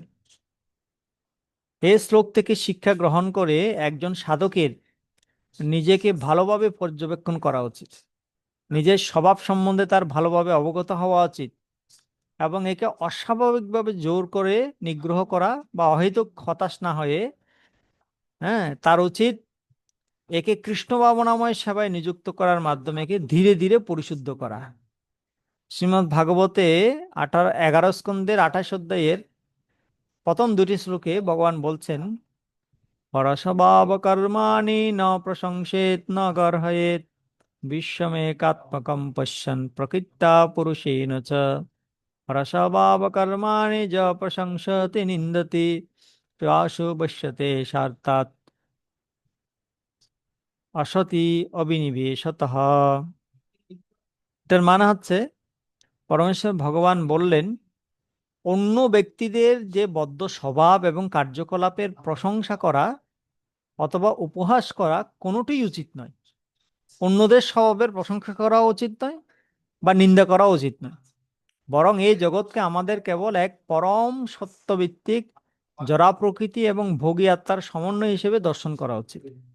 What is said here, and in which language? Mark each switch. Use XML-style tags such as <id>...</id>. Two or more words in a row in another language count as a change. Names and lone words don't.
<bn>এই শ্লোক থেকে শিক্ষা গ্রহণ করে একজন সাধকের নিজেকে ভালোভাবে পর্যবেক্ষণ করা উচিত, নিজের স্বভাব সম্বন্ধে তার ভালোভাবে অবগত হওয়া উচিত, এবং একে অস্বাভাবিকভাবে জোর করে নিগ্রহ করা বা অহেতুক হতাশ না হয়ে, তার উচিত একে কৃষ্ণ ভাবনাময় সেবায় নিযুক্ত করার মাধ্যমে একে ধীরে ধীরে পরিশুদ্ধ করা। শ্রীমদ্ ভাগবতে 11 স্কন্দের 28 অধ্যায়ের প্রথম দুটি শ্লোকে ভগবান বলছেন,</bn> <sa>পরস্বভাব কর্মাণি ন প্রশংসেত ন গর্হয়েত বিশ্বমেকাত্মকম পশ্যন প্রকৃতা পুরুষেণ চ পরস্বভাব কর্মাণি য প্রশংসতি নিন্দতি প্রাসু পশ্যতে স্বার্থাৎ অসতি অবিনিবেশতঃ।</sa> <bn>এটার মানে হচ্ছে, পরমেশ্বর ভগবান বললেন, অন্য ব্যক্তিদের যে বদ্ধ স্বভাব এবং কার্যকলাপের প্রশংসা করা অথবা উপহাস করা কোনোটিই উচিত নয়। অন্যদের স্বভাবের প্রশংসা করা উচিত নয় বা নিন্দা করা উচিত নয়, বরং এই জগৎকে আমাদের কেবল এক পরম সত্যভিত্তিক জড়া প্রকৃতি এবং ভোগী আত্মার সমন্বয় হিসেবে দর্শন করা উচিত।</bn>